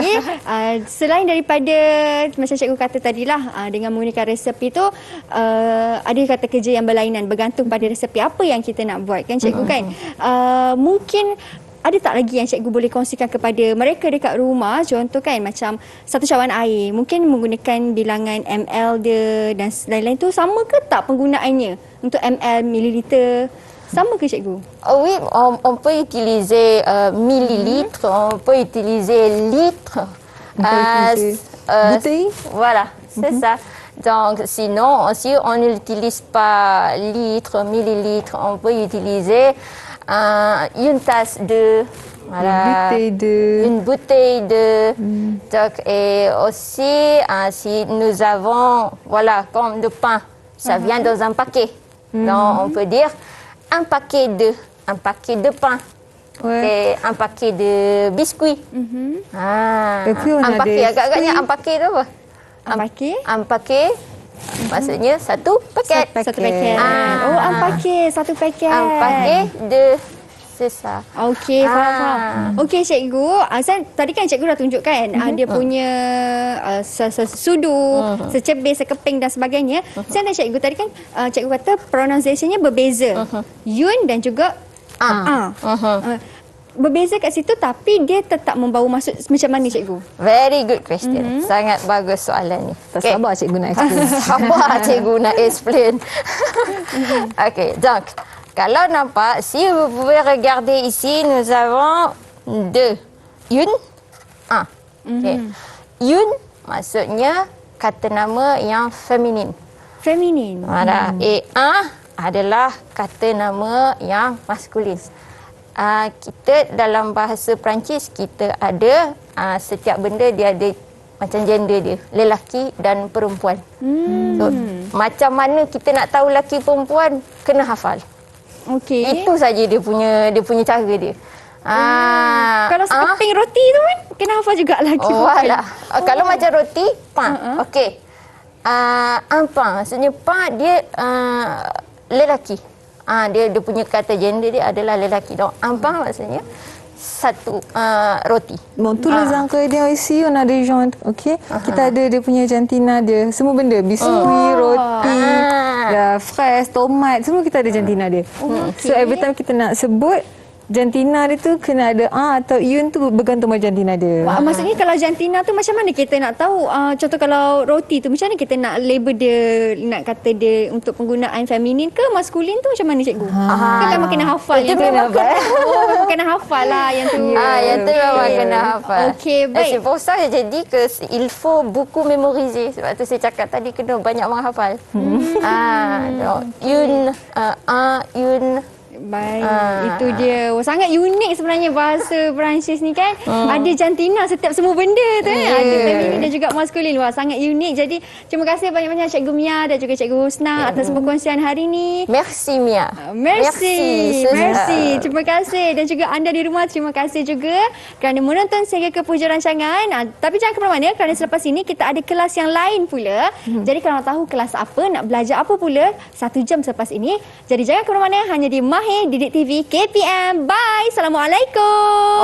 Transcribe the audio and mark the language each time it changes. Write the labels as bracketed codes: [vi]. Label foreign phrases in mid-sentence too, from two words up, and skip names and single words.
[ms] Selain daripada macam cikgu kata tadilah, dengan menggunakan resepi tu, ada kata kerja yang berlainan bergantung pada resepi apa yang kita nak buat kan cikgu kan. Mungkin ada tak lagi yang cikgu boleh kongsikan kepada mereka dekat rumah, contoh kan macam satu cawan air mungkin menggunakan bilangan ml dia dan lain-lain tu, sama ke tak penggunaannya untuk ml, mililiter? Sama ke cikgu? [fr] Oui, on peut utiliser millilitres, on peut utiliser litres. Bouteille. Voilà, c'est ça. Donc, sinon, si on n'utilise pas litres, millilitres, on peut utiliser une tasse de... Voilà, une bouteille de... Donc, et aussi, si nous avons, voilà, comme de pain, ça vient dans un paquet. Donc, on peut dire un paquet de pain. Et un paquet de biscuits. Un paquet, [ms] agak-agaknya [fr] un paquet [ms] tu apa? [fr] Un paquet [ms] maksudnya satu paket. Satu paket. [fr] Un paquet, [ms] satu paket. [fr] Un paquet de... C'est ça. [ms] Okey, faham. Okey cikgu, tadi kan cikgu dah tunjukkan dia punya sesudu, secebir, sekeping dan sebagainya. Saya nak cikgu, tadi kan cikgu kata pronunciation-nya berbeza. Yun dan juga berbeza kat situ, tapi dia tetap membawa maksud macam mana cikgu? [en] Very good question. [ms] Sangat bagus soalan ni. Tak sabar cikgu nak explain. Sabar cikgu nak explain. Okey, donc kalau nampak, [fr] si vous pouvez regarder ici, nous avons deux. Une, un. Okay. [ms] Une maksudnya kata nama yang feminin. Feminin. [fr] Voilà. Et un [ms] adalah kata nama yang maskulin. Kita dalam bahasa Perancis, kita ada setiap benda dia ada macam gender dia, lelaki dan perempuan. So, macam mana kita nak tahu lelaki perempuan, kena hafal. Okey. Itu saja dia punya cara dia. Kalau sekeping roti tu kan kena hafal juga lagi. Kalau macam roti, pain. Okey. [fr] Un pain, [ms] maksudnya pain dia lelaki. Dia punya kata gender dia adalah lelaki. [fr] Donc un pain [ms] maksudnya satu roti. [fr] Bon, tous les ingrédients ici, on a des gens, ok? [ms] Kita ada dia punya jantina dia, semua benda, biskuit, roti, fraise, tomat, semua kita ada jantina dia. So [en] every time [ms] kita nak sebut jantina dia tu kena ada atau yun tu bergantung pada jantina dia. Maksudnya kalau jantina tu macam mana kita nak tahu? Contoh kalau roti tu macam mana kita nak label dia, nak kata dia untuk penggunaan feminin ke maskulin tu macam mana cikgu? Kan memang kena hafal yang tu. Memang kena hafal lah yang tu. Yang tu memang kena hafal. Okey, baik. [fr] C'est pour ça jadi que il faut beaucoup mémoriser. [ms] Sebab tu saya cakap tadi kena banyak menghafal. [fr] Donc une [ms] Baik, itu dia. Oh, sangat unik sebenarnya bahasa Perancis ni kan. Ada jantina setiap semua benda tu. Ada feminin dan juga maskulin. Wah, sangat unik. Jadi, terima kasih banyak-banyak Cikgu Mia dan juga Cikgu Husna atas perkongsian hari ni. [fr] Merci Mia. Merci. Merci. [ms] Terima kasih. Dan juga anda di rumah, terima kasih juga kerana menonton sehingga ke penghujung rancangan. Tapi jangan ke mana-mana kerana selepas ini kita ada kelas yang lain pula. Jadi kalau nak tahu kelas apa, nak belajar apa pula, 1 jam selepas ini. Jadi jangan ke mana-mana, hanya di Mahir Didik TV KPM. Bye. Assalamualaikum.